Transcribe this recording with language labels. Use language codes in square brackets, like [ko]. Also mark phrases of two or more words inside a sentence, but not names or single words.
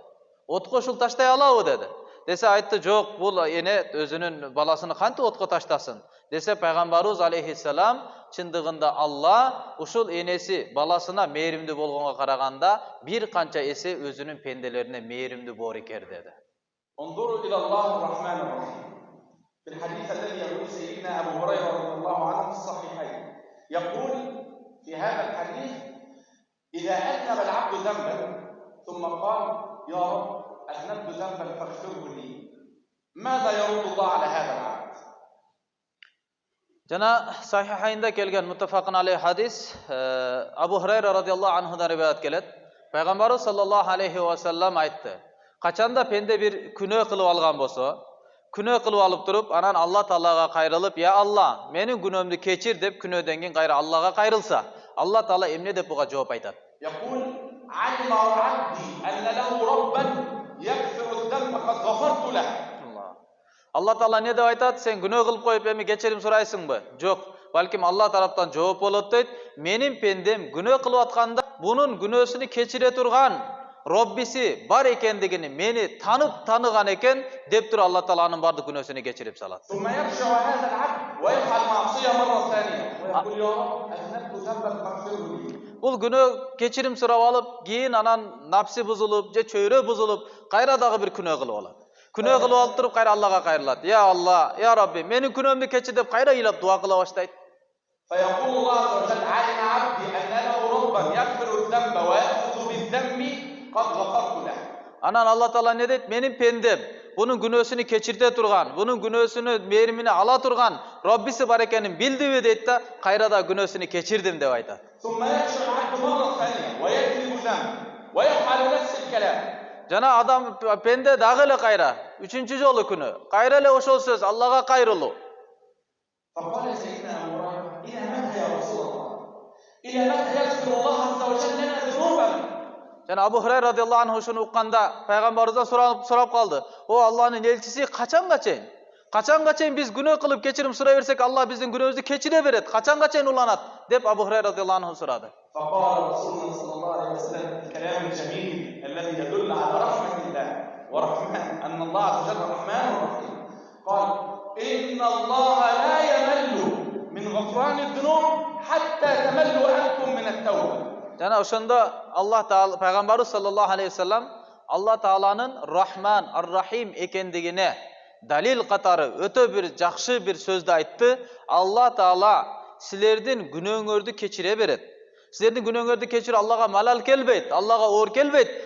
[ky] Отко ушул таштай алабы деди. Десе айтты: жок, бул эне өзүнүн баласыны кантип отко таштасын? Десе пайгамбарыбыз алейхиссалам: чындыгында Алла ушул энеси баласына мээримдүү болгонго караганда бир канча эсе өзүнүн пенделерине мээримдүү боор экер деди. [ar] انظروا إلى الله الرحمن الرحيم. في الحديث الذي يقول سيدنا أبو هريرة رضي الله عنه في الصحيحين، يقول في هذا الحديث: إذا أذنب العبد ذنبا ثم قال: يا رب أذنبت ذنبا فاغفره لي، ماذا يرد الله على هذا العبد؟ [ky] Жана Сахихайнда келген [ar] متفق عليه [ky] хадис Абу Хурайра [ar] رضي الله عنه [ky] риwayat келет. Пайгамбарыбыз [ar] صلى الله عليه وسلم [ky] айтты: качанда пенде бир күнөө кылып алган болсо, күнөө кылып алып туруп, анан Алла Таалага кайрылып: "Я Алла, менин күнөөмдү кечир" деп күнөөдөн кийин кайра Аллага кайрылса, Алла Таала эмне деп буга жооп айтат? [ar] يقول: علم عبدي أن له ربا يغفر الذنب قد غفرت له. [ky] Алла Таала не деп айтат? Сен күнөө кылып коюп эми кечирим сурайсыңбы? Жок, балким Алла тараптан жооп болот дейт. Менин пендем күнөө кылып атканда бунун күнөөсүнү кечире турган Роббиси бар экендигини мени танып таныган экен деп туруп Алла Тааланын бардык күнөөсүнү кечирип салат. [ar] ثم يرجع هذا العبد ويفعل معصية مرة ثانية ويقول: يا رب أذنبت ذنبا فاغفره لي. [ky] Бул күнөө кечирим сурап алып, кийин анан напси бузулуп, же чөйрө бузулуп, кайра дагы бир күнөө кылып алат. Күнөө кылып алып туруп кайра Аллага кайрылат. [ar] يا الله يا ربي, [ky] менин күнөөмдү кечир деп кайра ыйлап дуа кыла баштайт. [ar] فيقول الله عز وجل: علم عبدي أن له ربا يغفر الذنب ويأخذ بالذنب قد غفرت له. [ky] Анан Алла Таала не дейт? Менин пендем бунун күнөөсүнү кечирте турган, бунун күнөөсүнү мээримине ала турган Роббиси бар экенин билдиби дейт да, кайра да күнөөсүнү кечирдим деп айтат. [ar] ثم يرجع العبد مرة ثانية ويكذب ذنب ويفعل نفس الكلام. [ky] Жана адам пенде дагы эле кайра, үчүнчү жолу күнөө, кайра эле ошол сөз Аллага кайрылуу. [ar] فقال سيدنا أبو هريرة: إلى متى يا رسول الله؟ إلى متى يغفر الله عز وجل لنا ذنوبنا؟ [ky] Жана Абу Хурайра [ar] رضي الله عنه [ky] ушуну укканда пайгамбарыбыздан сурап калды: "О Алланын элчиси, качанга чейин? Качанга чейин биз күнөө кылып кечирим сурай берсек, Алла биздин күнөөбүздү кечире берет? Качанга чейин уланат?" деп Абу Хурайра [ar] رضي الله عنه [ky] сурады. [ar] فقال رسولنا صلى الله عليه وسلم الكلام الجميل الذي يدل على رحمة الله ورحمة أن الله عز وجل رحمن رحيم. قال: إن الله لا يمل من غفران الذنوب حتى تملوا أنتم من التوبة. [ky] Жана ошондо Алла Таала пайгамбарыбыз [ar] صلى الله عليه وسلم [ky] Алла Тааланын Рахман, Ар-Рахим экендигине далил катары өтө бир жакшы бир сөздү айтты. Алла Таала силердин күнөөңөрдү кечире берет. Силердин күнөөңөрдү кечирүү Аллага малал келбейт, Аллага оор келбейт.